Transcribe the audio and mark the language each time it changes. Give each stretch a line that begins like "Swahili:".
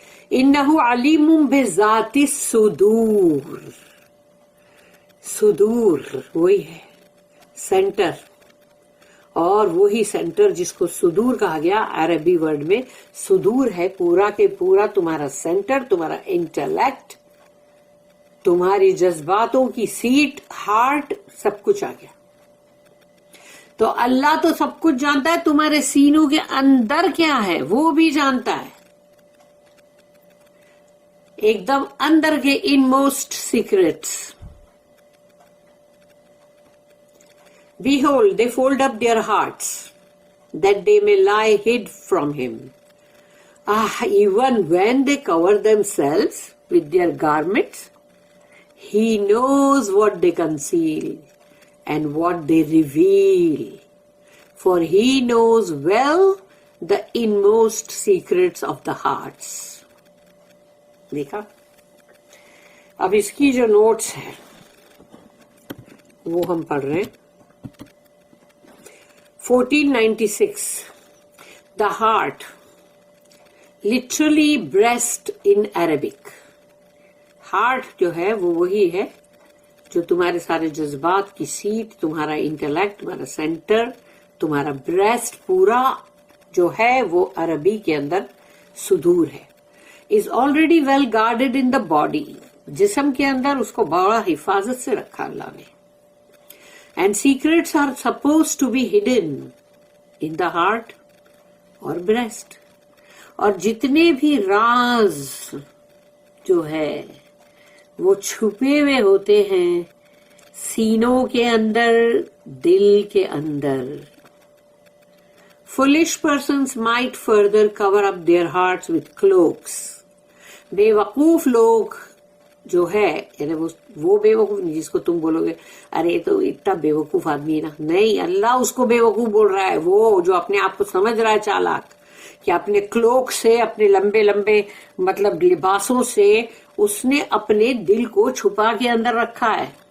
Urdu: انہ علیم بذات الصدور، صدور وہی ہے سینٹر، اور وہی سینٹر جس کو صدور کہا گیا عربی ورڈ میں صدور ہے پورا کے پورا تمہارا سینٹر، تمہارا انٹلیکٹ، تمہاری جذباتوں کی سیٹ، ہارٹ، سب کچھ آ گیا. تو اللہ تو سب کچھ جانتا ہے، تمہارے سینوں کے اندر کیا ہے وہ بھی جانتا ہے، ایک دم اندر کے in most secrets.
English: Behold, they fold up their hearts, that they may lie hid from him. Even when they cover themselves with their garments, he knows what they conceal and what they reveal. For he knows well the inmost secrets of the hearts.
Urdu: دیکھا؟ اب اس کی جو notice ہے وہ ہم پڑھ رہے ہیں.
English: 1496 The heart, literally breast in Arabic.
Urdu: Heart جو ہے وہ وہی ہے جو تمہارے سارے جذبات کی سیٹ، تمہارا انٹلیکٹ، تمہارا سینٹر، تمہارا بریسٹ پورا جو ہے وہ عربی کے اندر صدور ہے.
English: is already well guarded in the body.
Urdu: جسم کے اندر اس کو بڑا حفاظت سے رکھا اللہ نے.
English: And secrets are supposed to be hidden in the heart or breast.
Urdu: اور جتنے بھی راز جو ہے وہ چھپے ہوئے ہوتے ہیں سینوں کے اندر، دل کے اندر.
English: Foolish persons might further cover up their hearts with cloaks.
Urdu: بے وقوف لوگ جو ہے، یعنی وہ بے وقوف جس کو تم بولو گے ارے تو اتنا بے وقوف آدمی ہے نا، نہیں، اللہ اس کو بے وقوف بول رہا ہے، وہ جو اپنے آپ کو سمجھ رہا ہے چالاک، کہ اپنے کلوک سے، اپنے لمبے لمبے مطلب لباسوں سے اس نے اپنے دل کو چھپا کے اندر رکھا ہے.